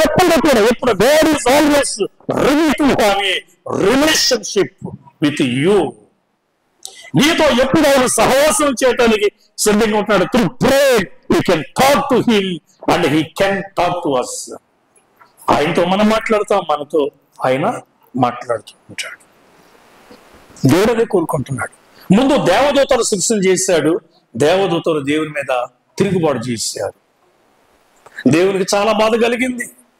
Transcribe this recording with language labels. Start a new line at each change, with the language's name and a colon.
English: ఎప్పుడు God is always ready to have a relationship with you.
Telugu: నీతో ఎప్పుడు ఆయన సహవాసం చేయడానికి సిద్ధంగా ఉంటున్నాడు.
English: Through prayer we can talk to him and he can talk to us.
Telugu: ఆయనతో మనం మాట్లాడతాం, మనతో ఆయన మాట్లాడుతూ ఉంటాడు. దేవుడు అదే కోరుకుంటున్నాడు. ముందు దేవదూతలు సృష్టి చేశాడు. దేవదూతలు దేవుని మీద తిరుగుబాటు చేశారు. దేవునికి చాలా బాధ కలిగింది.